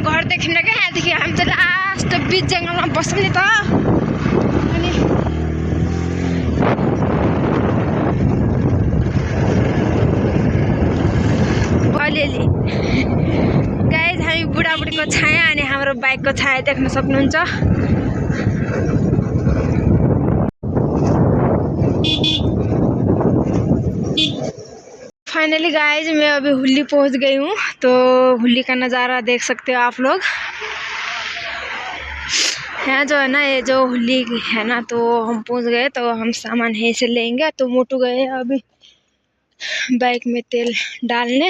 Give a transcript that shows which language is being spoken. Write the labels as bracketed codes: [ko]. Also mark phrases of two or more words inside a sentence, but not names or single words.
[ne] देखिन्न क्या यहाँदेखि हामी त लास्ट बिच जङ्गलमा बस्छौँ नि त अनि अलिअलि गाइज हामी बुढाबुढीको छाया अनि हाम्रो बाइकको छाया देख्न सक्नुहुन्छ। [hi] फाइनली गाइज मैं अभी हुल्ली पहुंच गई हूँ। तो हुल्ली का नज़ारा देख सकते हो आप लोग। यहाँ जो है ना, ये जो हुल्ली है ना, तो हम पहुंच गए। तो हम सामान यहीं से लेंगे। तो मोटू गए अभी बाइक में तेल डालने।